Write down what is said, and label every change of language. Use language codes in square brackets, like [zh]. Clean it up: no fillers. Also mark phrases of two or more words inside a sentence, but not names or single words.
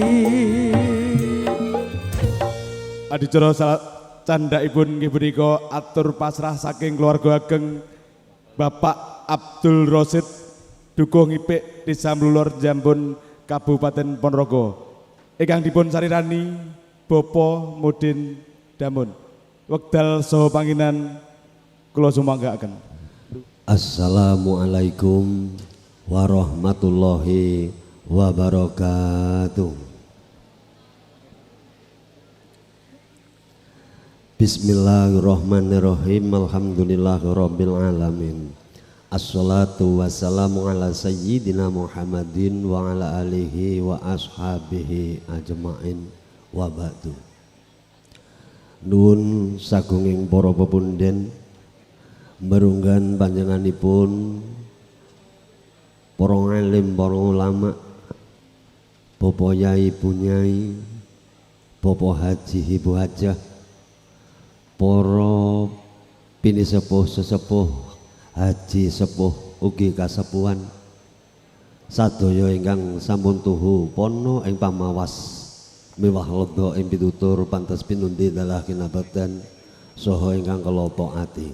[jv] Adicara candhaipun nggih punika atur pasrah saking keluarga ageng Bapak Abdul Rosid Dukuh Ngipik Desa Mlulur Jambon Kabupaten Ponorogo ingkang dipun sarirani Bapak Mudin Damun wekdal saha panginan kula sumanggaaken. [ar] السلام عليكم ورحمة الله وبركاته. بسم الله الرحمن الرحيم. الحمد لله رب العالمين. الصلاة والسلام على سيدنا محمد وعلى آله وأصحابه أجمعين وبعد. [jv] Nuwun sagunging para pepunden merunggan panjenenganipun para alim, para ulama, Bapak Yai, Ibu Nyai, Bapak Haji, Ibu Hajah, para pini sepuh sesepuh haji sepuh ugi kasepuhan sadaya ingkang sampun tuhu pono ing pamawas miwah ledha ing pitutur pantes pinundi dalah kinabekten saha ingkang kala taati.